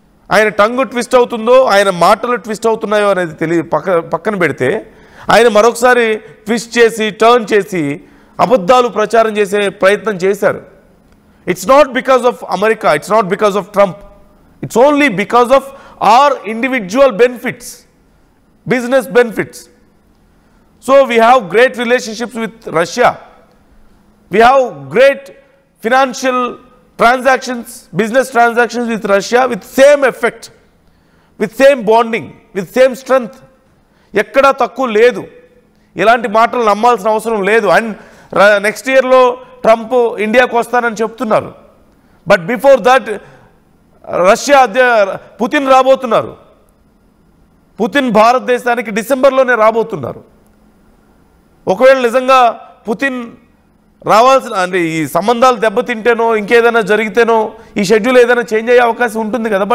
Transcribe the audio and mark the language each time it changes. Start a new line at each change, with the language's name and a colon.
Telugu: ఆయన టంగు ట్విస్ట్ అవుతుందో, ఆయన మాటలు ట్విస్ట్ అవుతున్నాయో అనేది పక్కన పెడితే, ఆయన మరొకసారి ట్విస్ట్ చేసి టర్న్ చేసి అబద్ధాలు ప్రచారం చేసే ప్రయత్నం చేశారు.
English: It's not because of America, it's not because of Trump, it's only because of our individual benefits, business benefits. So we have great relationships with Russia. We have great financial transactions, business transactions with Russia with same effect, with same bonding, with same strength.
Telugu: ఎక్కడా తక్కువ లేదు. ఇలాంటి మాటలు నమ్మాల్సిన అవసరం లేదు. And next ఇయర్లో Trump ఇండియాకు వస్తానని చెప్తున్నారు.
English: but before that
Telugu: Russia Putin రాబోతున్నారు. పుతిన్ భారతదేశానికి డిసెంబర్లోనే రాబోతున్నారు. ఒకవేళ నిజంగా పుతిన్ రావాల్సిన, అంటే ఈ సంబంధాలు దెబ్బతింటేనో ఇంకేదైనా జరిగితేనో ఈ షెడ్యూల్ ఏదైనా చేంజ్ అయ్యే అవకాశం ఉంటుంది కదా.